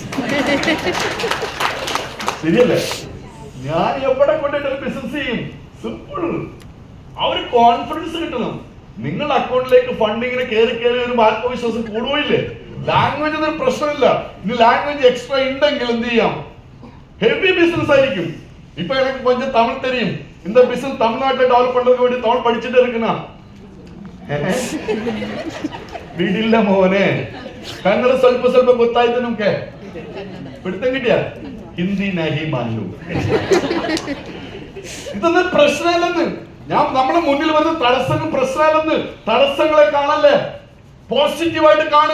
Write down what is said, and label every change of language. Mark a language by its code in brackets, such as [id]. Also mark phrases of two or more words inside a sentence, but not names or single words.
[ml] ശരിയല്ലേ? ഞാൻ എവിടെ കൊണ്ടിട്ട് ബിസിനസ് ചെയ്യും. സിമ്പിൾ. ആ ഒരു കോൺഫിഡൻസ് കിട്ടണം. നിങ്ങൾ അക്കൗണ്ടിലേക്ക് ഫണ്ടിങ്ങിന് കയറി ഒരു ആത്മവിശ്വാസം കൂടുകയില്ലേ? ലാംഗ്വേജ് ഒന്നും പ്രശ്നമില്ല. ഇനി ലാംഗ്വേജ് എക്സ്ട്രാ ഉണ്ടെങ്കിൽ എന്ത് ചെയ്യാം? [en] heavy business [ml] ആയിരിക്കും. ഇപ്പൊ എനിക്ക് [ta] கொஞ்சம் தமிழ் தெரியும். இந்த பிசினஸ் தமிழ்நாட்டில் டெவலப் பண்றதுக்கு வேண்டி தமிழ் படிச்சுட்டு இருக்குனா [ml] വീടില്ല മോനെ. കന്നഡ [kn] ಸ್ವಲ್ಪ ಗೊತ್ತಾಯ್ತು ನಮ್ಗೆ. [ml] പിടുത്തം കിട്ടിയ [hi] हिंदी नहीं मालूम. [ml] ഇതൊന്നും പ്രശ്നമല്ലെന്ന്. നമ്മുടെ മുന്നിൽ വരുന്ന തടസ്സങ്ങൾ പ്രശ്നമല്ലെന്ന്. തടസ്സങ്ങളെ കാണല്ലേ, പോസിറ്റീവായിട്ട് കാണ്.